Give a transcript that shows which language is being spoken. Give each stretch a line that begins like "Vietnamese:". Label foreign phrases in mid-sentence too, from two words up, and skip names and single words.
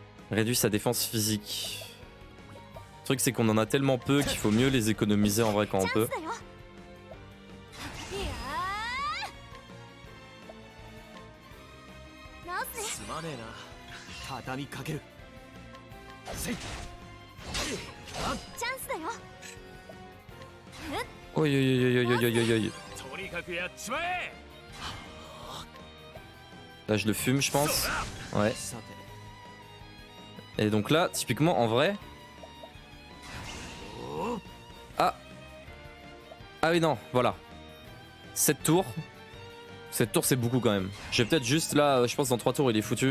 French: Réduit sa défense physique. Le truc c'est qu'on en a tellement peu qu'il faut mieux les économiser en vrai quand on
Japanese: チャン
French: peut.
Japanese: スだよ。いやー直すね。すまねえな。畳みかける。せい。チャンスだよ。 Oi, oi, oi, oi, oi, oi, oi, oi. とにかくやっちまえ。
French: Là je le fume je pense. Ouais.
Japanese: さて。
French: Et donc là, typiquement en vrai. Ah. Ah oui non, voilà. 7 tours. 7 tours c'est beaucoup quand même. Je vais peut-être juste là, je pense dans 3 tours il est foutu.